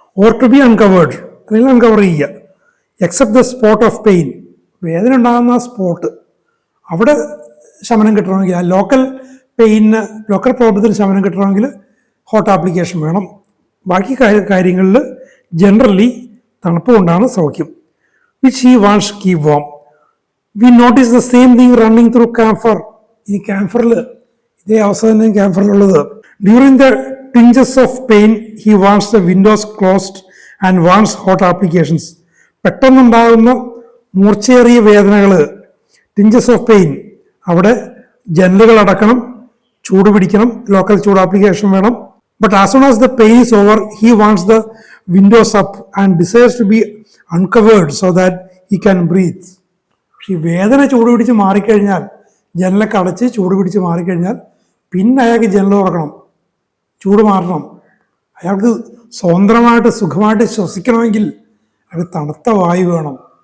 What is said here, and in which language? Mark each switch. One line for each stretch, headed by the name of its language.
English: or to be uncovered,
Malayalam: അല്ലെങ്കിൽ uncover ചെയ്യുക.
English: except the spot of pain,
Malayalam: വേദന ഉണ്ടാകുന്ന ആ സ്പോട്ട്, അവിടെ ശമനം കിട്ടണമെങ്കിൽ, ആ ലോക്കൽ പെയിന്, ലോക്കൽ പ്രോബ്ലത്തിന് ശമനം കിട്ടണമെങ്കിൽ ഹോട്ട് ആപ്ലിക്കേഷൻ വേണം. ബാക്കി കാര്യങ്ങളിൽ ജനറലി തണുപ്പ് കൊണ്ടാണ് സൗഖ്യം.
English: which he wants to keep warm. We notice the same thing running through camphor. In camphor,
Malayalam: ഇതേ അവസ്ഥ തന്നെ camphor-ലുള്ളത്.
English: During the twinges of pain, he wants the windows closed and wants hot applications.
Malayalam: പെട്ടെന്നുണ്ടാകുന്ന മൂർച്ചയേറിയ വേദനകൾ,
English: twinges of pain,
Malayalam: അവിടെ ജനലുകൾ അടക്കണം, ചൂട് പിടിക്കണം, local ചൂട് application വേണം.
English: But as soon as the pain is over, he wants the windows up and desires to be uncovered so that he can breathe.
Malayalam: ഈ വേദന ചൂട് പിടിച്ച് മാറിക്കഴിഞ്ഞാൽ, ജനലൊക്കെ അടച്ച് ചൂട് പിടിച്ച് മാറിക്കഴിഞ്ഞാൽ പിന്നെ അയാൾക്ക് ജനൽ തുറക്കണം, ചൂട് മാറണം. അയാൾക്ക് സ്വതന്ത്രമായിട്ട് സുഖമായിട്ട് ശ്വസിക്കണമെങ്കിൽ അയാൾക്ക് തണുത്ത വായു വേണം.